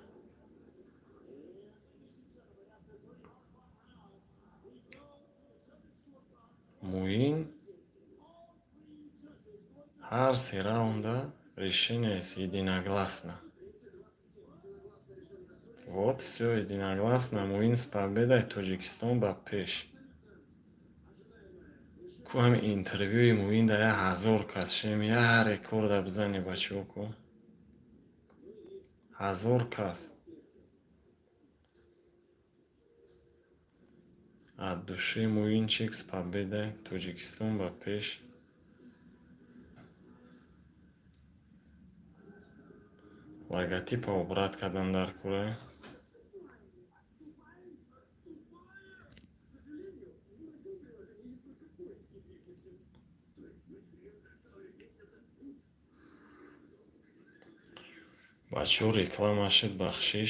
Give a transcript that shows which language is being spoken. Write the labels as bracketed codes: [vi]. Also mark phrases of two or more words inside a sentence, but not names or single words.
[tg] Муин ҳар се раунда решениест единогласно. [ru] Вот всё единогласно. Муин с победой, [tg] Тоҷикистон ба пеш. Ку ҳами интервюи Муин да 1000 кас шем, я рекорда бизани бачаҳо ку. 1000 кас. [ru] От души Муинчик с победой, [tg] Тоҷикистон ба пеш. Логотипа обрат кардан дар кура. бачаҳо рекламашид бахшиш.